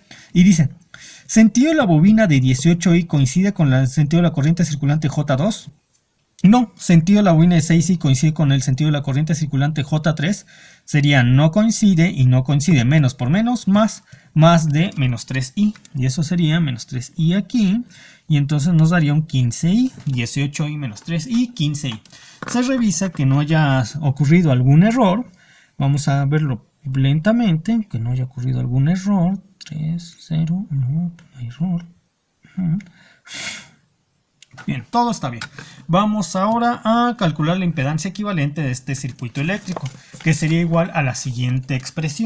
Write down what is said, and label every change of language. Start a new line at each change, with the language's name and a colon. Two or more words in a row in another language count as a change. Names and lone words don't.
Spanish: Y dice, ¿sentido de la bobina de 18i coincide con el sentido de la corriente circulante J2? No, sentido de la bobina de 6i coincide con el sentido de la corriente circulante J3. Sería no coincide y no coincide. Menos por menos, más de menos 3i. Y eso sería menos 3i aquí. Y entonces nos daría un 15i. 18i menos 3i, 15i. Se revisa que no haya ocurrido algún error. Vamos a verlo lentamente. Que no haya ocurrido algún error. 3, 0, no hay error. Bien, todo está bien. Vamos ahora a calcular la impedancia equivalente de este circuito eléctrico, que sería igual a la siguiente expresión.